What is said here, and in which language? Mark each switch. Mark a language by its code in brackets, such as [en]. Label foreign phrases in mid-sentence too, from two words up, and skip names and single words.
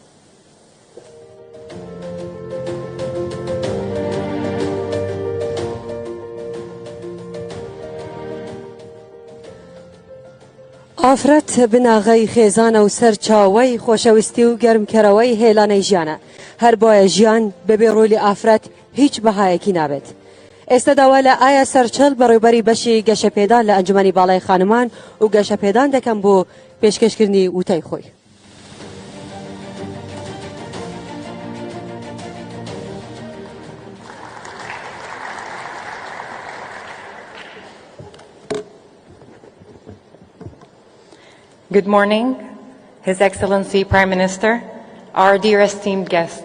[ckb] ئافرەت بناغەی خێزانە و سەر چاوەی خۆشەویستی و گەرمکەرەوەی هێلانەی ژیانە هەر بۆیە ژیان بەبێ ڕۆلی ئافرەت هیچ بەهایەکی نابێت. ئێستا داوا لە ئایا سەرچەل بەڕێوەبەری بەشی گەشەپێدان لە ئەنجومەنی باڵای خانمان و گەشەپێدان دەکەم بۆ پێشکەشکردنی وتەی خۆی. [en] Good morning, His Excellency Prime Minister, our dear esteemed guests.